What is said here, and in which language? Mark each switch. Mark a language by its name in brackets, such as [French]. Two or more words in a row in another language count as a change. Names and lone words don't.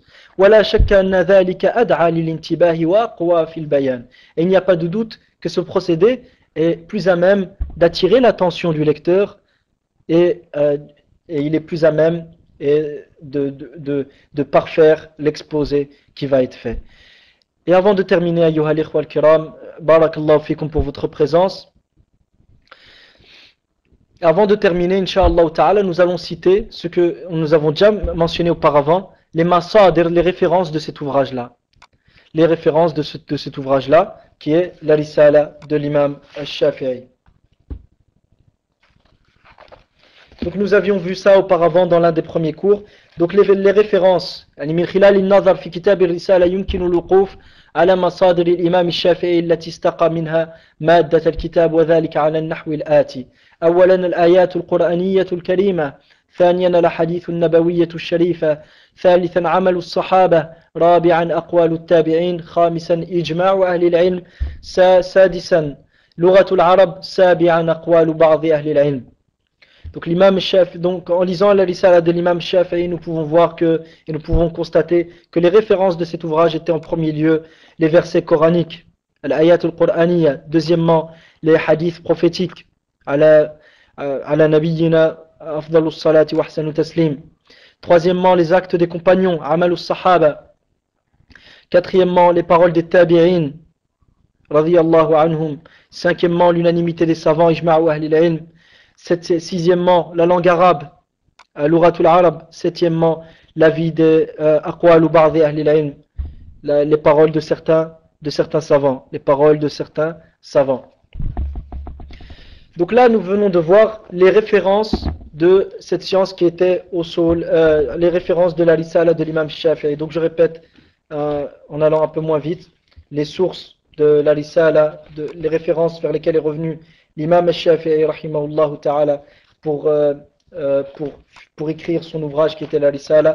[French] Voilà, et il n'y a pas de doute que ce procédé est plus à même d'attirer l'attention du lecteur et il est plus à même de parfaire l'exposé qui va être fait. Et avant de terminer, [Arabic] أيها الإخوة الكرام، بارك الله فيكم [French] pour votre présence. Avant de terminer, [Arabic] إن شاء الله تعالى, [French] nous allons citer ce que nous avons déjà mentionné auparavant, les masadir, les références de cet ouvrage-là. Les références de cet ouvrage-là, qui est la risala de l'imam al-Shafi'i. Donc nous avions vu ça auparavant dans l'un des premiers cours. Donc les références, [Arabic] من خلال النظر في كتاب الرسالة يمكن الوقوف على مصادر الإمام الشافعي التي استقى منها مادة الكتاب وذلك على النحو الآتي. أولا الآيات القرآنية الكريمة، ثانيا الأحاديث النبوية الشريفة، ثالثا عمل الصحابة، رابعا أقوال التابعين، خامسا إجماع أهل العلم، سادسا لغة العرب، سابعا أقوال بعض أهل العلم. [French] Donc l'imam Shafi'i, donc en lisant la risala de l'imam Shafi'i, nous pouvons voir et nous pouvons constater que les références de cet ouvrage étaient en premier lieu les versets coraniques, [Arabic] الآيات القرآنية, [French] deuxièmement les hadiths prophétiques, [Arabic] على نبينا أفضل الصلاة وأحسن التسليم, [French] troisièmement les actes des compagnons, [Arabic] عمل الصحابة, [French] quatrièmement les paroles des tabi'in, [Arabic] رضي الله عنهم, [French] cinquièmement l'unanimité des savants, [Arabic] إجماع أهل العلم, [French] sixièmement, la langue arabe, [Arabic] لغة العرب. [French] Septièmement, l'avis des aqwal ou [Arabic] بعض أهل العلم, [French] les paroles de certains savants. Les paroles de certains savants. Donc là, nous venons de voir les références de cette science qui était au sol, les références de la risala de l'imam Shafi'i. Donc je répète, en allant un peu moins vite, les sources de la risala, les références vers lesquelles est revenu l'imam al-Shafi'i [Arabic] رحمه الله تعالى [French] pour écrire son ouvrage qui était la risala.